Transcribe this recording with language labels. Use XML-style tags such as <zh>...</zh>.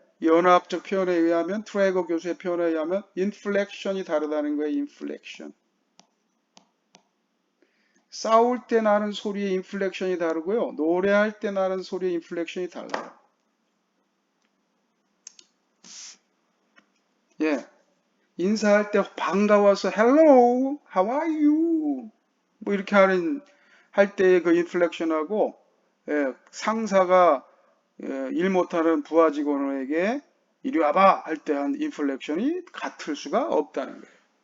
<ko>연합적 표현에 의하면 트레이거 교수의 표현에 의하면 인플렉션이 다르다는 거예요. 인플렉션. 싸울 때 나는 소리의 인플렉션이 다르고요. 노래할 때 나는 소리의 인플렉션이 달라요. 예. 인사할 때 반가워서</ko> <en>hello, how are you?</en> <ko>뭐 이렇게 할 때의 그 인플렉션하고 상사가 일 못하는 부하 직원에게 이리 와봐 할 때 한 인플렉션이 같을 수가 없다는 거예요.</ko>